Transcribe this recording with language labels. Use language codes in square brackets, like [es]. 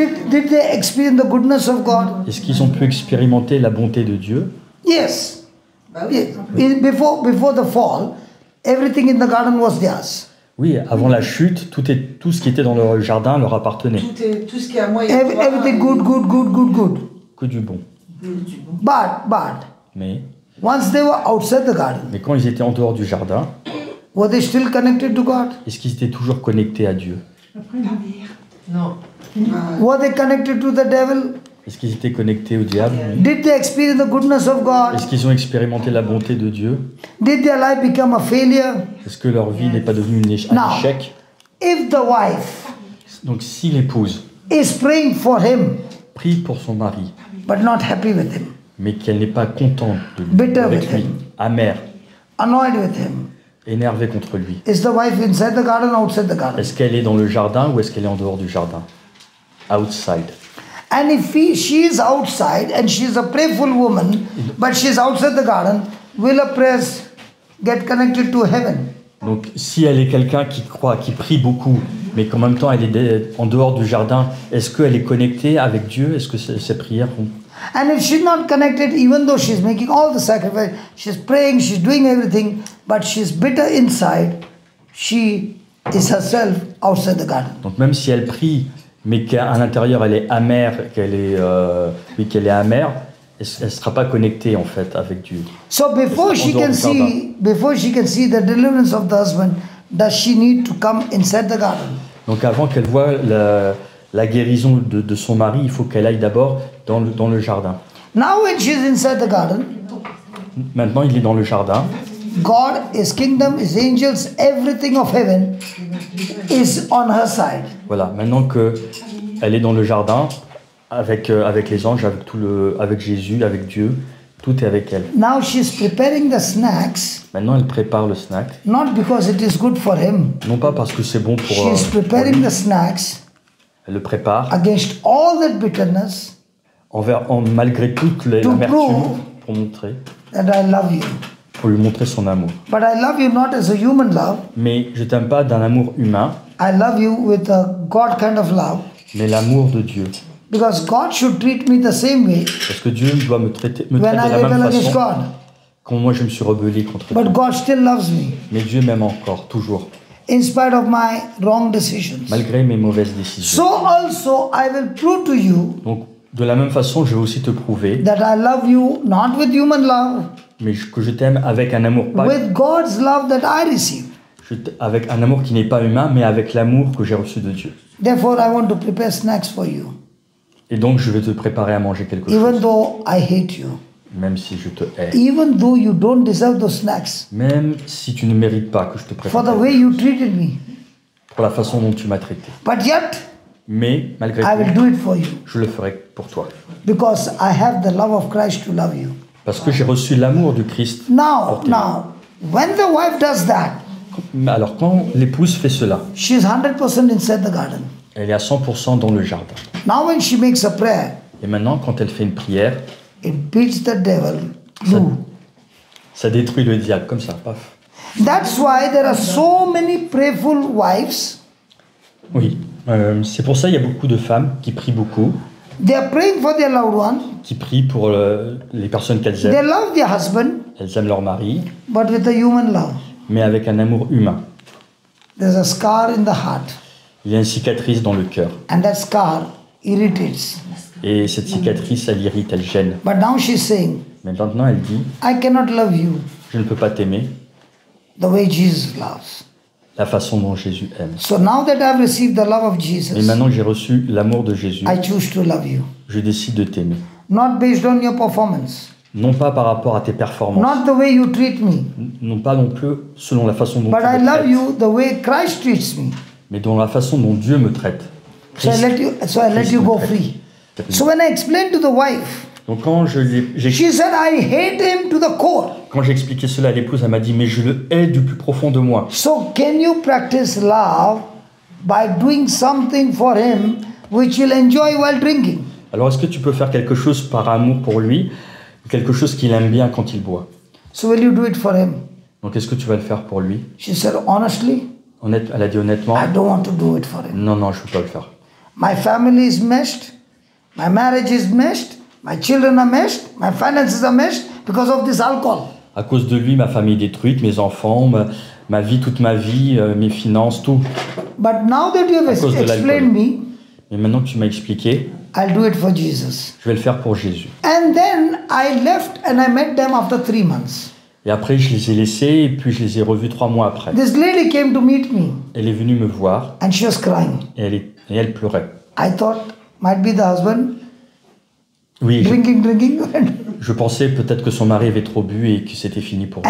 [en] Did they experience the goodness of God? [fr] Est-ce qu'ils ont pu expérimenter la bonté de Dieu? [en] Yes. [fr] Bah oui. [en] Before the fall, everything in the garden was theirs. [fr] Oui, avant la chute, tout ce qui était dans le jardin leur appartenait. Tout ce qui est à moi et à toi. [en] Everything good. [fr] Que du bon. [en] But [fr] Mais [en] once they were outside the garden, [fr] quand ils étaient en dehors du jardin, [en] were they still connected to God? [fr] est-ce qu'ils étaient toujours connectés à Dieu? Non. [en] Were they connected to the devil? [fr] Est-ce qu'ils étaient connectés au diable? [en] Did they experience the goodness of God? [fr] Est-ce qu'ils ont expérimenté la bonté de Dieu? [en] Did their life become a failure? [fr] Est-ce que leur vie n'est pas devenue un [en] Now, [fr] échec? [en] if the wife [fr] Donc si l'épouse [en] is praying for him [fr] prie pour son mari, [en] but not happy with him, [fr] mais qu'elle n'est pas contente de lui, [en] Bitter [fr] avec [en] with [fr] lui, [en] him. [fr] amère, [en] annoyed with him, [fr] énervée contre lui, [en] is the wife inside the garden or outside the garden? [fr] est-ce qu'elle est dans le jardin ou est-ce qu'elle est en dehors du jardin? [en] Outside. And if she is outside and she is a prayerful woman, but she is outside the garden, will her prayers get connected to heaven? [fr] Donc si elle est quelqu'un qui croit, qui prie beaucoup, mais qu'en même temps elle est en dehors du jardin, est-ce qu'elle est connectée avec Dieu? Est-ce que ses prières vont... [en] And if she's not connected, even though she's making all the sacrifice, she's praying, she's doing everything, but she's bitter inside, she is herself outside the garden. [fr] Donc même si elle prie, mais qu'à l'intérieur elle est amère, qu'elle est amère, elle ne sera pas connectée en fait avec Dieu. [en] So before she can see the deliverance of the husband, does she need to come inside the garden? [fr] Donc avant qu'elle voie la guérison de son mari, il faut qu'elle aille d'abord dans le jardin. [en] Now when she's inside the garden, [fr] Maintenant il est dans le jardin. [en] God, His kingdom, His angels, everything of heaven is on her side. [fr] Voilà, maintenant qu'elle est dans le jardin, avec les anges, avec Jésus, avec Dieu, tout est avec elle. [en] Now she's preparing the snacks, [fr] Maintenant elle prépare le snack, [en] not because it is good for him. [fr] non pas parce que c'est bon pour [en] She's preparing [fr] lui. [en] the snacks [fr] Elle le prépare [en] against all that bitterness [fr] malgré toute l'amertume pour montrer, [en] that I love you. [fr] pour lui montrer son amour. [en] But I love you not as a human love. [fr] Mais je t'aime pas d'un amour humain, [en] I love you with a God kind of love. [fr] mais l'amour de Dieu. [en] Because God should treat me the same way [fr] Parce que Dieu doit me traiter de [en] when I [fr] la même [en] rebel against [fr] façon [en] God. [fr] quand moi je me suis rebellé contre Dieu. [en] But God still loves me [fr] Mais Dieu m'aime encore, toujours, [en] in spite of my wrong decisions. [fr] malgré mes mauvaises décisions. [en] So also I will prove to you [fr] Donc, de la même façon, je vais aussi te prouver [en] that I love you not with human love, [fr] que je t'aime avec un amour pas, [en] with God's love that I receive. [fr] avec un amour qui n'est pas humain, mais avec l'amour que j'ai reçu de Dieu. [en] Therefore, I want to prepare snacks for you. [fr] Et donc, je vais te préparer à manger quelque [en] even [fr] chose, [en] though I hate you, [fr] même si je te hais. [en] even though you don't deserve those snacks, [fr] Même si tu ne mérites pas que je te [en] for [fr] prépare [en] the way [fr] quelque [en] you [fr] chose, [en] treated me. [fr] pour la façon dont tu m'as traité. [en] But yet, [fr] Mais, malgré [en] I will [fr] tout, [en] do it for you [fr] je le ferai pour toi. [en] because I have the love of Christ to love you. [fr] Parce que j'ai reçu l'amour du Christ. [en] Now, when the wife does that, [fr] Alors, quand l'épouse fait cela, [en] she's 100% inside the garden. [fr] elle est à 100% dans le jardin. [en] Now, when she makes a prayer, [fr] Et maintenant, quand elle fait une prière, [en] it beats the devil blue. [fr] ça détruit le diable, comme ça, paf. [en] That's why there are so many prayerful wives. [fr] Oui, c'est pour ça qu'il y a beaucoup de femmes qui prient beaucoup, [en] They are praying for their loved one. [fr] qui prient pour les personnes qu'elles [en] They [fr] aiment. [en] love their husband, [fr] Elles aiment leur mari, [en] but with a human love. [fr] mais avec un amour humain. [en] There's a scar in the heart, [fr] Il y a une cicatrice dans le cœur. [en] and that scar irritates. [fr] Et cette cicatrice, elle irrite, elle gêne. [en] But now she's saying, [fr] Mais maintenant, elle dit, [en] I cannot love you [fr] je ne peux pas t'aimer [en] the way Jesus loves. [fr] la façon dont Jésus aime. [en] So now that I've received the love of [fr] Mais [en] Jesus, [fr] maintenant que j'ai reçu l'amour de Jésus, [en] I choose to love you. [fr] je décide de t'aimer. [en] Not based on your performance, [fr] Non pas par rapport à tes performances, [en] not the way you treat me, [fr] non pas non plus selon la façon dont [en] but [fr] tu [en] I [fr] me [en] love [fr] traites, [en] you the way Christ treats me. [fr] mais dans la façon dont Dieu me traite. [en] So I let you go free. So when I explained to the wife, [fr] Donc quand [en] she said, I hate him to the core. [fr] quand j'ai expliqué cela à l'épouse, elle m'a dit, mais je le hais du plus profond de moi. [en] So can you practice love by doing something for him which you'll enjoy while drinking? [fr] Alors est-ce que tu peux faire quelque chose par amour pour lui, quelque chose qu'il aime bien quand il boit? [en] So will you do it for him? [fr] Donc est-ce que tu vas le faire pour lui? [en] She said, honestly, [fr] Elle a dit honnêtement, [en] I don't want to do it for him. [fr] non, je ne peux pas le faire. [en] My family is meshed, my marriage is meshed, my children are meshed, my finances are meshed because of this alcohol. [fr] À cause de lui, ma famille est détruite, mes enfants, ma vie, toute ma vie, mes finances, tout. [en] But now that you have [fr] À cause de l'alcool. [en] explained me, [fr] Mais maintenant que tu m'as expliqué, [en] I'll do it for Jesus. [fr] je vais le faire pour Jésus. [en] And then I left and I met them after 3 months. [fr] Et après, je les ai laissés et puis je les ai revus 3 mois après. [en] This lady came to meet me [fr] Elle est venue me voir [en] and she was crying. [fr] et elle pleurait. [en] I thought might be the husband [fr] Oui, [en] drinking. [fr] je pensais peut-être que son mari avait trop bu et que c'était fini pour lui.